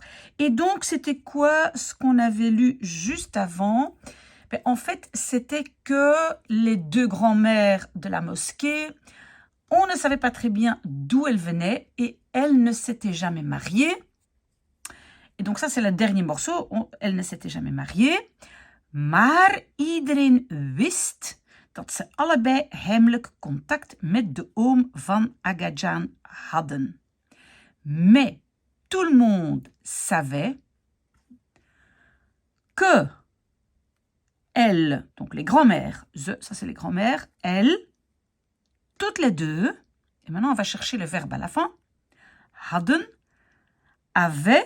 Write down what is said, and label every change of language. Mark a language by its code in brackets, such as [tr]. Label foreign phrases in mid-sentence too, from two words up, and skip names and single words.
[fr] Et donc, c'était quoi ce qu'on avait lu juste avant? En fait, c'était que les deux grands-mères de la mosquée, on ne savait pas très bien d'où elles venaient et elles ne s'étaient jamais mariées. Et donc ça, c'est le dernier morceau. Elle ne s'était jamais mariée. [nl] Maar iedereen wist dat ze allebei heimelijk contact met de oom van Agajan hadden. [fr] Mais tout le monde savait que elles, donc les grands-mères, ça c'est les grands-mères, elles, toutes les deux, et maintenant on va chercher le verbe à la fin, hadden, avaient.